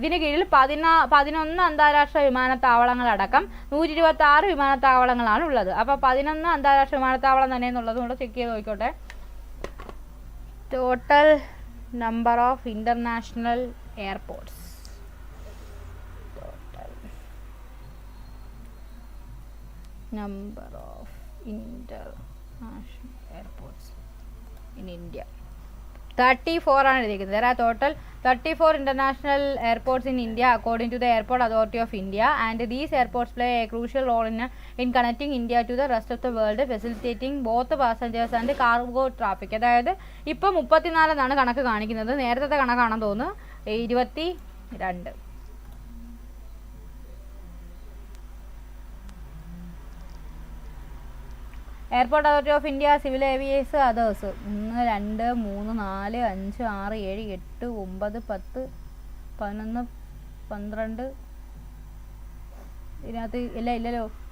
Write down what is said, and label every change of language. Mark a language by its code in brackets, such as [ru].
[ml] ഇതിന് കീഴിൽ 11 അന്താരാഷ്ട്ര വിമാനത്താവളങ്ങളടക്കം 126 വിമാനത്താവളങ്ങളാണ് ഉള്ളത്. അപ്പോൾ 11 അന്താരാഷ്ട്ര വിമാനത്താവളം തന്നെ എന്നുള്ളത് കൂടെ ചെക്ക് ചെയ്ത് നോക്കിക്കോട്ടെ. [en] Total number of international airports. Number of international airports in India 34 [ml] ആണ് എഴുതിയിരിക്കുന്നത്. [en] There are total 34 international airports in India according to the Airport Authority of India, and these airports play a crucial role in connecting India to the rest of the world, facilitating both passengers and cargo traffic. [ml] അതായത് ഇപ്പോൾ 34 എന്നാണ് കണക്ക് കാണിക്കുന്നത്. നേരത്തെ കണക്കാണെന്ന് തോന്നുന്നു 22. Airport authority of India, civil ഏവിയേഴ്സ്, others 1 2 3 4 5 6 7 8 9 10 11 12 ഇതിനകത്ത് ഇല്ലല്ലോ.